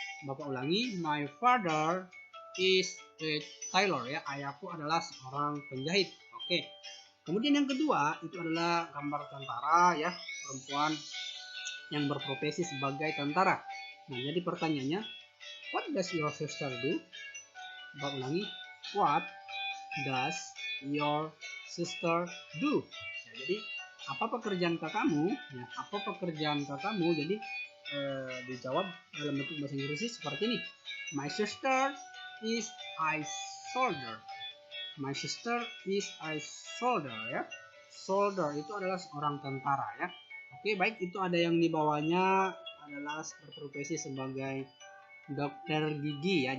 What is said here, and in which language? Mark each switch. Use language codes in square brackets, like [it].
[id] Bapak ulangi, [en] my father is a tailor ya. [id] Ayahku adalah seorang penjahit. Oke. Kemudian yang kedua itu adalah gambar tentara ya, perempuan yang berprofesi sebagai tentara. Nah, jadi pertanyaannya, [en] what does your sister do? [id] Bapak ulangi, [en] what does your sister do? [id] Ya, jadi apa pekerjaan kakakmu? Ya, apa pekerjaan kakakmu? Jadi dijawab dalam bentuk bahasa Inggris seperti ini. [en] My sister is a soldier. My sister is a soldier ya. [id] Soldier itu adalah seorang tentara ya. Oke, baik, itu ada yang di bawahnya adalah berprofesi sebagai dokter gigi ya.